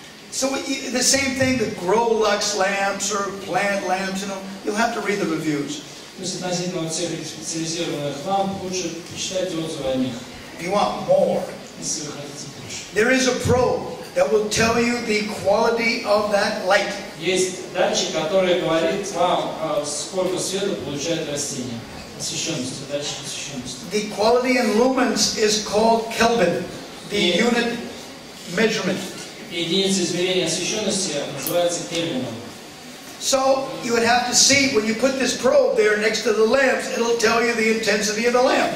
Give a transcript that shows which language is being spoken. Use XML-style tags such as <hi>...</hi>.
<en>So the same thing, the Grow Lux lamps or plant lamps, you'll have to read the reviews.</en> <ru>То есть относительно всех этих специализированных ламп лучше почитайте отзывы о них.</ru> <en>If you want more,</en> <ru>если вы хотите больше.</ru> <en>There is a probe that will tell you the quality of that light.</en> <ru>Есть датчик, который говорит вам, сколько света получает растение. Освещенности, датчик освещенности.</ru> <en>The quality in lumens is called Kelvin, the unit measurement.</en> <ru>Единица измерения освещенности называется Кельвином.</ru> <en>So you would have to see, when you put this probe there next to the lamps, it'll tell you the intensity of the lamp.</en>